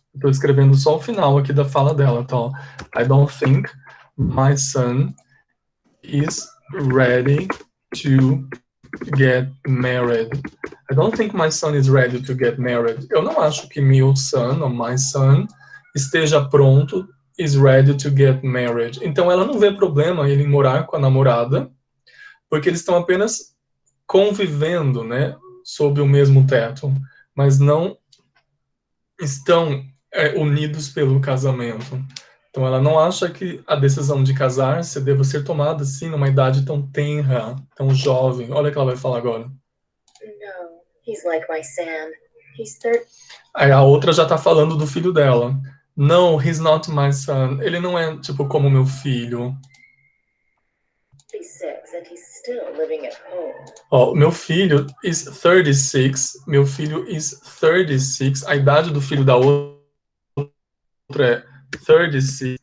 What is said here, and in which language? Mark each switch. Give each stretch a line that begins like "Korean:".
Portuguese: Estou escrevendo só o final aqui da fala dela, tá?
English: I don't think my son is ready to get married. I don't think my son is ready to get married.
Portuguese: Eu não acho que meu son, ou
English: my son,
Portuguese: esteja pronto,
English: is ready to get married.
Portuguese: Então ela não vê problema ele morar com a namorada, porque eles estão apenas convivendo, né, sob o mesmo teto, mas não estão unidos pelo casamento. Então ela não acha que a decisão de casar-se deva ser tomada assim numa idade tão tenra, tão jovem. Olha o que ela vai falar agora.
English: No, he's like my son. He's 30.
Portuguese: Aí a outra já tá falando do filho dela.
English: No, he's not my son.
Portuguese: Ele não é tipo como meu filho.
English: 36 and he's still living at home.
Portuguese: Ó, meu filho
English: is 36.
Portuguese: Meu filho is 36. A idade do filho da outra é 36.